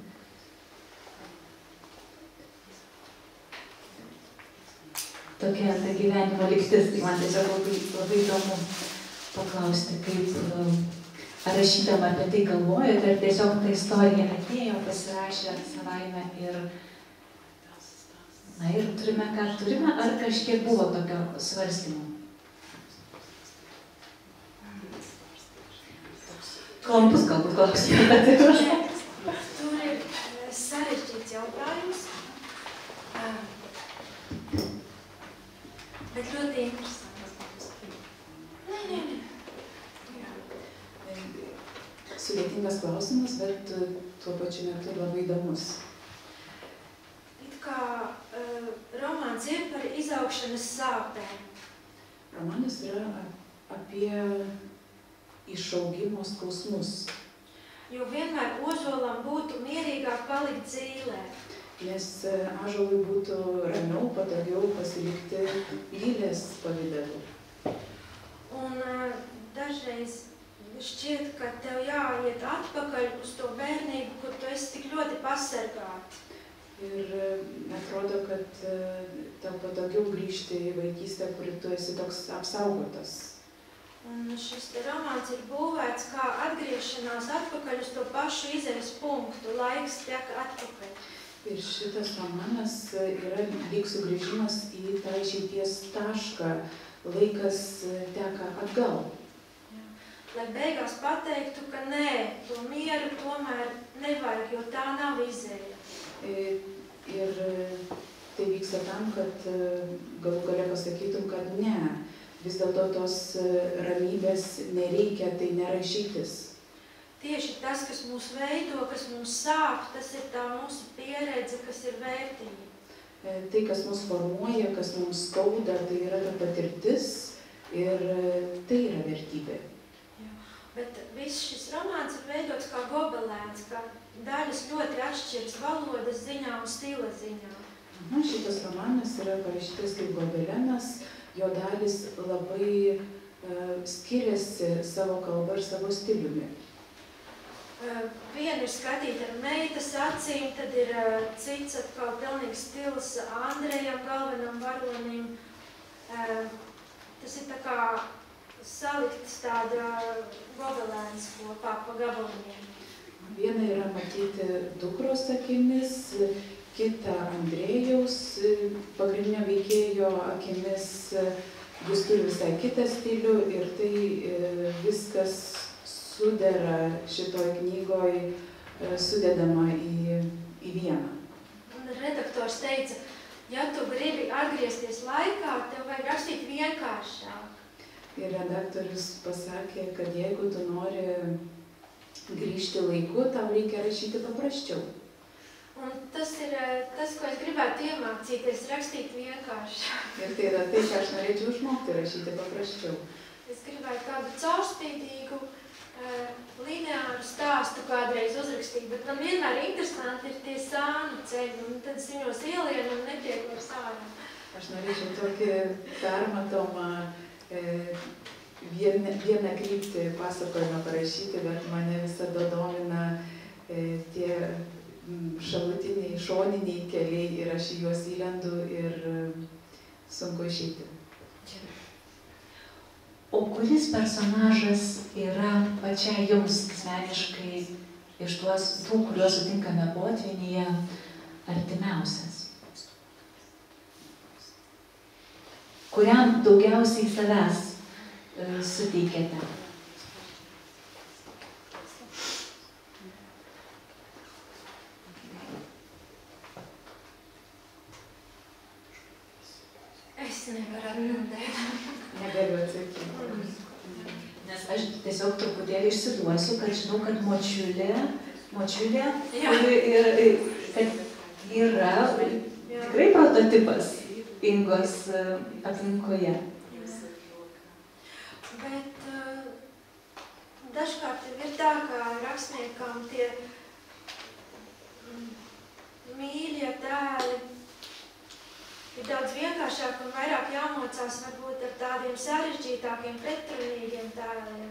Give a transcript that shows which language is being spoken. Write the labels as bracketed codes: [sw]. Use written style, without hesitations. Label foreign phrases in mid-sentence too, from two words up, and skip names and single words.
[lt] Tokia ta gyvenimo lygtis, tai man tiesiog labai įdomu paklausti, kaip ar rašydama apie tai galvojote, ar tiesiog ta istorija atėjo, pasirašė savaime ir turime, ką turime, ar kažkiek buvo tokio svarstymo? Klampus galbūt klausimą, bet ir prašau. [lv] Tur ir sarežģīts jautājums, bet ļoti interesants. Nē. [lt] Sudėtingas klausimas, bet tuo pačiu metu labai įdomus. [lv] It kā romāns ir par izaugšanas sāpēm. [lt] Romanas yra apie išaugimo skausmus. [lv] Jo vienmēr ozolam būtu mierīgāk palikt dzīvē. [lt] Nes ąžuolui būtų ramiau, patogiau pasilikti lylės pavidalu. [lv] Un dažreiz šķiet, ka tev jāiet atpakaļ uz to bērnību, kur tu esi tik ļoti pasargāts. [lt] Ir atrodo, kad tau patogiau grįžti į vaikystę, kur tu esi toks apsaugotas. [lv] Un šis te romāns ir būvēts kā atgriešanās atpakaļ uz to pašu izejas punktu, laiks tiek atpakaļ. [lt] Ir šitas romanas yra lyg sugrįžimas į tą išeities tašką, laikas teka atgal. [lv] lai beigās pateiktu, ka nē, to mieru tomēr nevajag, jo tā nav izēja. [lt] Ir tai vyksta tam, kad galų gale pasakytum, kad ne, vis dėlto tos ramybės nereikia, tai nėra išeitis. [lv] Tieši tas, kas mūs veido, kas mums sāp, tas ir tā mūsu pieredze, kas ir vērtība. [lt] Tai, kas mus formuoja, kas mums skauda, tai yra ta patirtis ir tai yra vertybė. [lv] Bet viss šis romāns ir veidots kā gobelēns, kā daļas ļoti atšķiras valodas ziņā un stila ziņā. [lt] Šitas romanas yra parašytas kaip gobelenas, jo dalis labai skiriasi savo kalbą ir savo stiliumi. [lv] Viena ir skatīta ar meitas acīm, tad ir cits atkal pilnīgi stils Andrejam, galvenam varonim. Tas ir tā kā salikts tāda gobelēns kopā pa gabaliņiem. [lt] Viena yra matyti dukros akimis, kita Andrėjaus pagrindinio veikėjo akimis. Jis turi visai kitą stilių ir tai viskas sudera šitoj knygoj, sudedama į vieną. [lv] Un redaktors teica, ja tu gribi atgriezties laikā, tev vajag rakstīt vienkāršāk. [lt] Ir redaktorius pasakė, kad jeigu tu nori grįžti laiku, tau reikia rašyti paprasčiau. [lv] Un tas ir tas, ko es gribētu iemācīties, rakstīt vienkāršāk. [lt] Ir tai yra tai, ką aš norėčiau išmokti rašyti paprasčiau. [lv] Es gribētu kādu caurspīdīgu, lineāru stāstu kādreiz uzrakstīt, bet man vienmēr interesanti ir tie sānu ceļi, un tad es viņos ielienu un netiek vairs ārā. [lt] Aš norėčiau tokį permatomą vieną kryptį pasakojimą parašyti, bet mane visada domina tie šalutiniai, šoniniai keliai ir aš į juos įlendu ir sunku išeiti. O kuris personažas yra pačiai jums asmeniškai iš tuos tų, kuriuos sutinkame potvynyje, artimiausias? Kuriam daugiausiai savęs suteikėte? [lv] Es nevaru atbildēt. [lt] Negaliu atsakyti. Nes aš tiesiog truputėlį išsiduosiu, kad žinau, kad močiulė, kad yra tikrai prototipas Ingos aplinkoje. [lv] Bet dažkārt ir tā, kā rakstniekam tie mīļie tēli ir daudz vienkāršāk un vairāk jāmocās varbūt ar tādiem sarežģītākiem, pretrunīgiem tēliem.